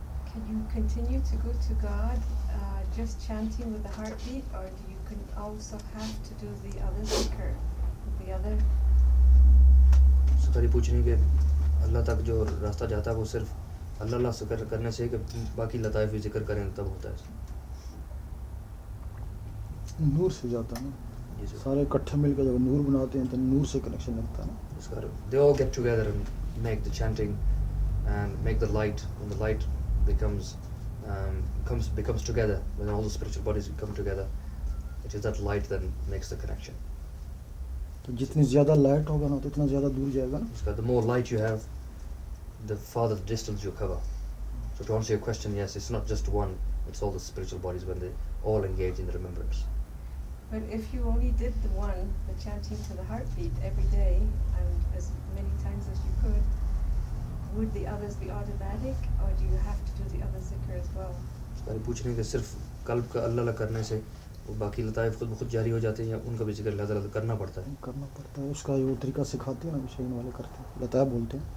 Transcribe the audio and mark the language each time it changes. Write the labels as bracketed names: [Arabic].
[English] Can you continue to go to God just chanting with the heartbeat, or do you can also have to do the other zikr, the other? [Hindi] सरकारी पूछ रही है कि अल्लाह तक जो रास्ता जाता है वो सिर्फ अल्लाह अल्लाह जिक्र करने से कि बाकी लताइफ भी जिक्र करें तब होता है. नूर से जाता है ना. जी सर. सारे इकट्ठे मिलकर जब नूर बनाते हैं तो नूर से कनेक्शन लगता है ना. इसका [English] they all get together and make the chanting and make the light. When the light becomes together, when all the spiritual bodies come together, it is that light that makes the connection. [Hindi] तो जितनी ज़्यादा light होगा ना तो इतना ज़्यादा दूर जाएगा ना. इसका [English] the more light you have, the farther the distance you cover. So to answer your question, yes, it's not just one, it's all the spiritual bodies when they all engage in the remembrance. But if you only did the one, the chanting to the heartbeat every day, and as many times as you could, would the others be automatic, or do you have to do the other zikr as well? [Hindi] सारी पूछ रही है कि सिर्फ कल्ब का अल्लाह अल्लाह करने से वो बाकी लताइफ खुद ब खुद जारी हो जाते हैं या उनका भी जिक्र अल्लाह ताला करना पड़ता है. करना पड़ता है. उसका वो तरीका सिखाते हैं ना, विषय वाले करते हैं, लताया बोलते हैं.